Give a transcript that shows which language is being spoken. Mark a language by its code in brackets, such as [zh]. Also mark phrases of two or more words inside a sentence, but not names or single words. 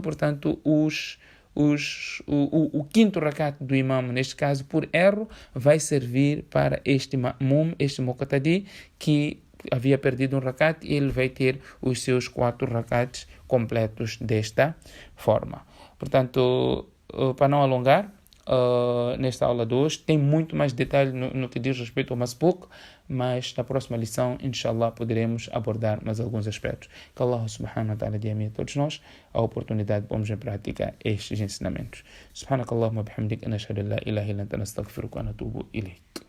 [pt] Portanto, o 5º rakat do imam, neste caso por erro, vai servir para este ma'mum, este muqtadi, que havia perdido um rakat, e ele vai ter os seus 4 rakats completos desta forma. Portanto, para não alongar, nesta aula de hoje tem muito mais detalhe no que diz respeito ao masbuk, mas na próxima lição, inshallah, poderemos abordar mais alguns aspectos. Que Allah [ar] سبحانه وتعالى [pt] dê a todos nós a oportunidade de pormos em prática estes ensinamentos. [ar] سبحانك اللهم وبحمدك نشهد أن لا إله إلا أنت نستغفرك ونتوب إليك.